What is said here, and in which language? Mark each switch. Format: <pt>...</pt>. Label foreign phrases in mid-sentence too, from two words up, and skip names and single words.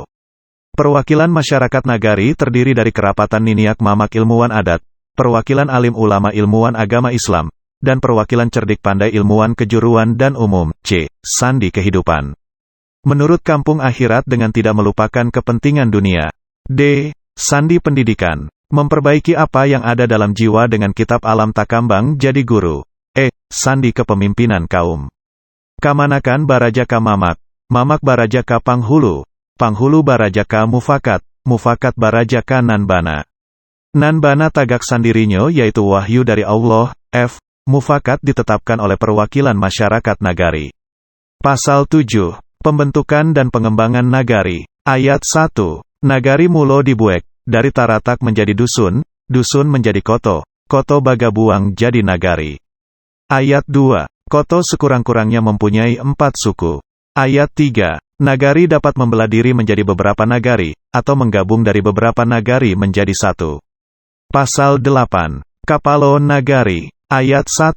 <id>Perwakilan masyarakat nagari terdiri dari kerapatan niniak mamak ilmuwan adat, perwakilan alim ulama ilmuwan agama Islam, dan perwakilan cerdik pandai ilmuwan kejuruan dan umum. C. Sandi kehidupan. Menurut kampung akhirat dengan tidak melupakan kepentingan dunia. D. Sandi pendidikan. Memperbaiki apa yang ada dalam jiwa dengan kitab</id> <min>alam takambang jadi guru.</min> <id>E. Sandi kepemimpinan kaum.</id> <min>Kamanakan barajaka mamak, mamak barajaka panghulu, panghulu barajaka mufakat, mufakat barajaka nanbana. Nanbana tagak sandirinyo</min> <id>yaitu wahyu dari Allah.</id> <min>F.</min> <id>Mufakat ditetapkan oleh perwakilan masyarakat nagari. Pasal 7. Pembentukan dan pengembangan nagari. Ayat 1.</id> <min>Nagari mulo dibuek. Dari taratak menjadi dusun, dusun menjadi koto, koto bagabuang jadi nagari.</min> <id>Ayat 2. Koto sekurang-kurangnya mempunyai 4 suku. Ayat 3. Nagari dapat membelah diri menjadi beberapa nagari, atau menggabung dari beberapa nagari menjadi satu. Pasal 8. Kapalo nagari. Ayat 1.</id>